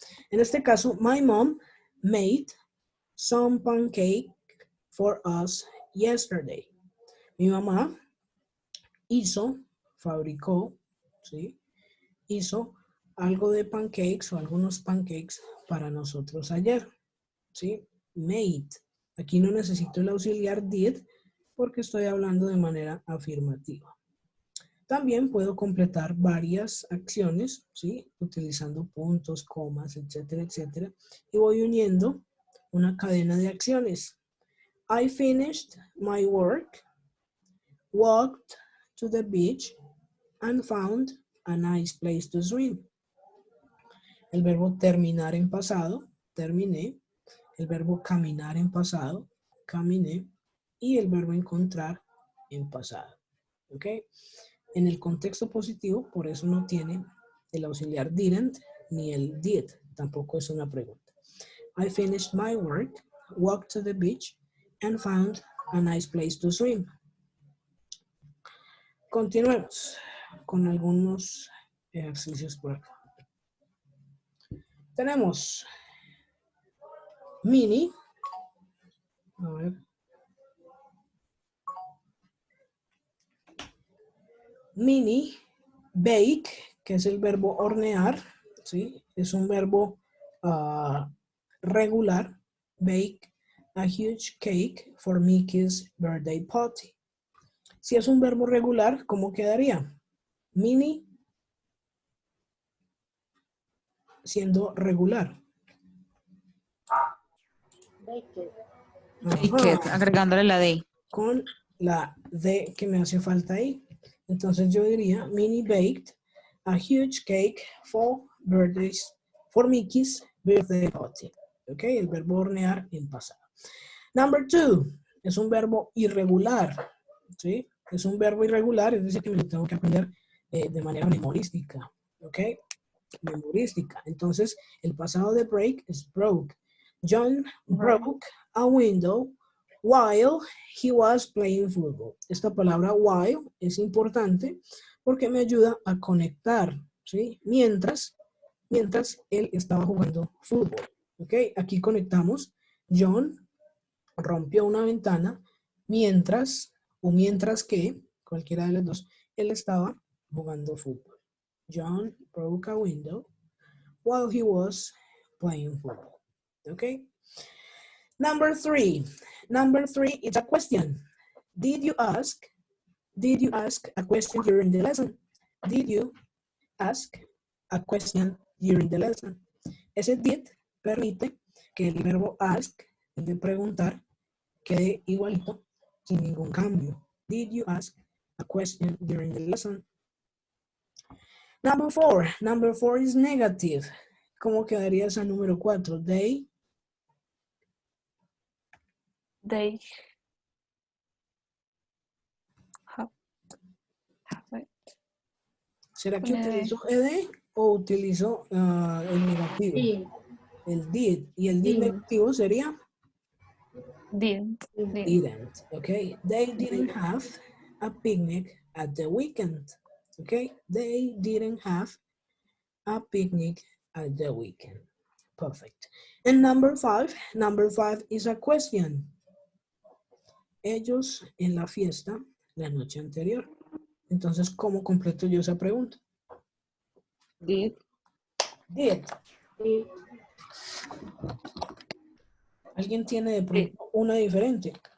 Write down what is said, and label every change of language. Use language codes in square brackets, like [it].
[es] En este caso, my mom made some pancake for us yesterday. Mi mamá fabricó, ¿sí? Hizo algo de pancakes o algunos pancakes para nosotros ayer, ¿sí? Made. Aquí no necesito el auxiliar did porque estoy hablando de manera afirmativa. También puedo completar varias acciones, ¿sí? Utilizando puntos, comas, etcétera, etcétera. Y voy uniendo una cadena de acciones. [en] I finished my work, walked to the beach, and found a nice place to swim. [es] El verbo terminar en pasado, terminé. El verbo caminar en pasado, caminé. Y el verbo encontrar en pasado. ¿Ok? En el contexto positivo, por eso no tiene el auxiliar didn't ni el did. Tampoco es una pregunta. [en] I finished my work, walked to the beach, and found a nice place to swim. [es] Continuemos con algunos ejercicios por acá. Tenemos mini. A ver. Mini, bake, que es el verbo hornear, ¿sí? Es un verbo regular. [en] Bake a huge cake for Mickey's birthday party. [es] Si es un verbo regular, ¿cómo quedaría? Mini siendo regular. [en] Baked. Baked, [es] Ajá, agregándole la D. con la D que me hace falta ahí. Entonces yo diría, Minnie baked a huge cake for Mickey's birthday party. ¿Ok? El verbo hornear en pasado. Number 2 es un verbo irregular. ¿Sí? Es un verbo irregular, es decir, que me lo tengo que aprender de manera memorística. ¿Ok? Memorística. Entonces, el pasado de break es broke. [en] John broke a window while he was playing football. [es] Esta palabra while es importante porque me ayuda a conectar, ¿sí? Mientras él estaba jugando fútbol. ¿Ok? Aquí conectamos. John rompió una ventana mientras que, cualquiera de las dos, él estaba jugando fútbol. [en] John broke a window while he was playing football. Okay? Number 3. Number 3 is a question. Did you ask a question during the lesson? Did you ask a question during the lesson? [es] Ese did permite que el verbo ask, el de preguntar, quede igualito, sin ningún cambio. [en] Did you ask a question during the lesson? Number 4. Number 4 is negative. [es] ¿Cómo quedaría esa número 4? [en] They have it. [es] ¿Será que Con ed. utilizo ed o utilizo el negativo? Sí, El did. Y el did Sí. negativo sería [en] Didn't. didn't. Okay. They didn't have a picnic at the weekend. Okay. They didn't have a picnic at the weekend. Perfect. And number 5 is a question. [es] Ellos en la fiesta la noche anterior. Entonces, ¿cómo completo yo esa pregunta? [en] Did. Did. [es] sí. ¿Alguien tiene de pronto una diferente?